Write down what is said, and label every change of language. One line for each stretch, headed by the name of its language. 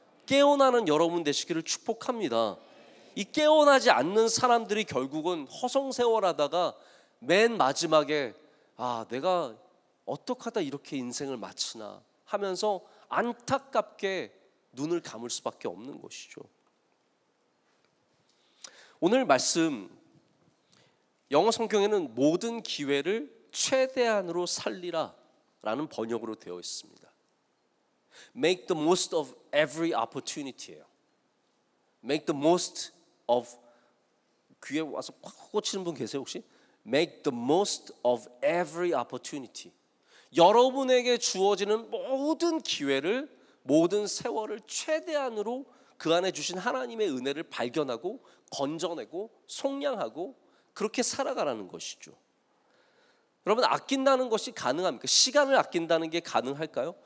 Korean: 깨어나는 여러분 되시기를 축복합니다. 이 깨어나지 않는 사람들이 결국은 허송세월하다가 맨 마지막에 내가 어떻게 하다 이렇게 인생을 마치나 하면서 안타깝게 눈을 감을 수밖에 없는 것이죠. 오늘 말씀, 영어 성경에는 모든 기회를 최대한으로 살리라 라는 번역으로 되어 있습니다.
English: Make the most of every opportunity예요.
Korean: Make the most of, 귀에 와서 꽉 꽂히는 분 계세요 혹시?
English: Make the most of every opportunity.
Korean: 여러분에게 주어지는 모든 기회를, 모든 세월을 최대한으로 그 안에 주신 하나님의 은혜를 발견하고 건져내고 속량하고 그렇게 살아가라는 것이죠. 여러분, 아낀다는 것이 가능합니까? 시간을 아낀다는 게 가능할까요?